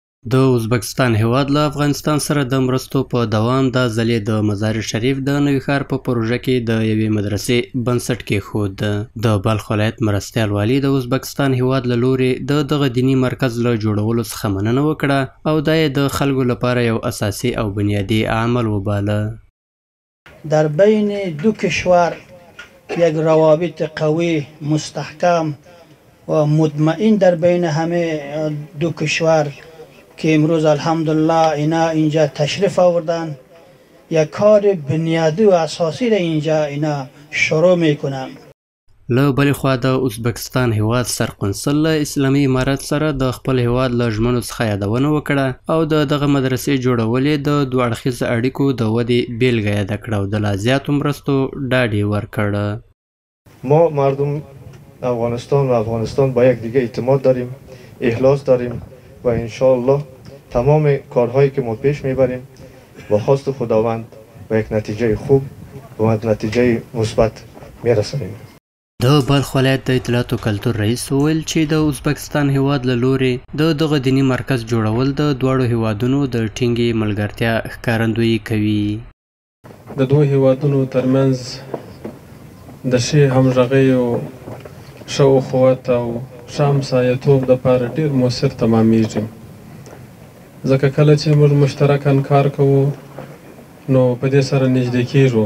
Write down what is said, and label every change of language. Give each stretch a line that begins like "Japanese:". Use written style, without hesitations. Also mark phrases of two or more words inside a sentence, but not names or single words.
Pashto: د ازبکستان هیواد له افغانستان سره د مرستو په دوام دا ځلې د مزار شریف د نوي ښار په پروژه کې د یوې مدرسې بنسټ کېښود. د بلخ ولایت مرستیال والي د ازبکستان هیواد له لورې د دغه دیني مرکز له جوړولو څخه مننه وکړه او دا یې د خلکو لپاره یو اساسي او بنیادی عمل وباله.
Persian: در بین دو کشور یک روابط قوی مستحکم و مطمئن در بین همه دو کشور که امروز الحمدلله اینا اینجا تشریف آوردن، یک کار بنیادی و اساسی را اینجا اینا شروع میکنن.
Pashto: له بلې خوا د ازبکستان هیواد سرقنصل له اسلامي امارت سره د خپل هیواد له ژمنو څخه یادونه وکړه او د دغه مدرسې جوړول یې د دوه اړخیزو اړیکو د ودې بیلګه یاده کړه او د لا زیاتو مرستو ډاډ یې ورکړ.
Persian: ما مردم افغانستان با یک دیگه اعتماد داریم، اخلاص داریم و انشاءالله تمام کارهایی که ما پیش میبریم با خواست خداوند به یک نتیجه خوب و نتیجه مثبت میرسانیم.
Pashto: د بلخ ولایت د اطلاعات او کلتور رئیس وویل چې د ازبکستان هیواد له لورې د دغه دیني مرکز جوړول د دواړو هیوادونو د ټینګې ملګرتیا ښکارندویي کوي. د دوه هیوادونو ترمنځ د ښې همغږۍ او ښه اخوت او ښه همسایه‌توب دپاره ډېر مؤثر تمامیږي، ځکه کله چې موږ مشترکاً کار کوو نو په دې سره نږدې کېږو.